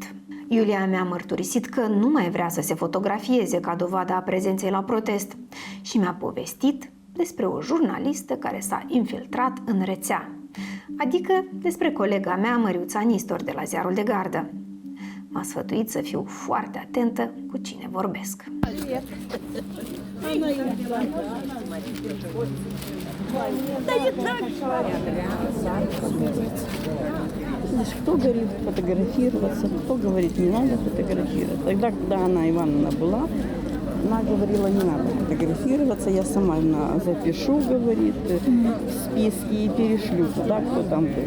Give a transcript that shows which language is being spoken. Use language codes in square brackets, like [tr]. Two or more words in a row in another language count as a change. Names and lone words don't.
[ro] Iulia mi-a mărturisit că nu mai vrea să se fotografieze ca dovadă a prezenței la protest și mi-a povestit despre o jurnalistă care s-a infiltrat în rețea, adică despre colega mea Măriuța Nistor de la Ziarul de Gardă. M-a sfătuit să fiu foarte atentă cu cine vorbesc. [ru] Да и так. Кто говорит фотографироваться, кто говорит не надо фотографироваться. Тогда, когда Анна Ивановна была, она говорила не надо фотографироваться, я сама запишу, говорит, в списке и перешлю туда, кто там был.